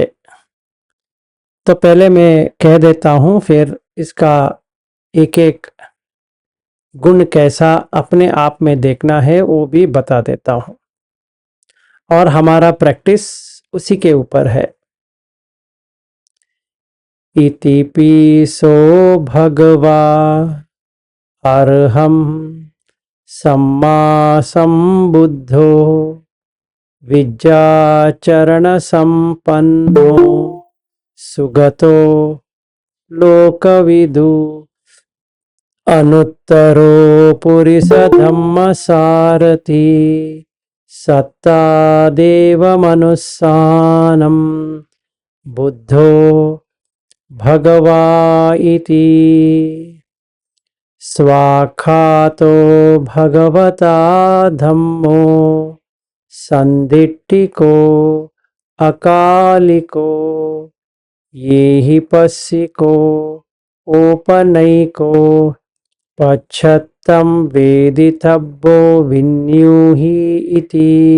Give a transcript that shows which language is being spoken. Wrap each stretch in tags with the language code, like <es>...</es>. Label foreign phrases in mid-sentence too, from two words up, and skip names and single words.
<hi>तो पहले मैं कह देता हूँ, फिर इसका एक एक गुण कैसा अपने आप में देखना है वो भी बता देता हूँ। और हमारा प्रैक्टिस उसी के ऊपर है।</hi> <pi>इति पीसो भगवा अर्हं सम्मा सम्बुद्धो विद्याचरणसम्पन्नो सुगतो लोकविदु अनुत्तरो पुरिसधम्मसारथि सत्ता देवमनुस्सानं बुद्धो भगवा इति स्वाख्यातो भगवता धम्मो संदिट्ठिको अकालिको ये हि पस्सिको ओपनैको पच्छत्तं वेदितव्यो विन्यूहि इति</pi>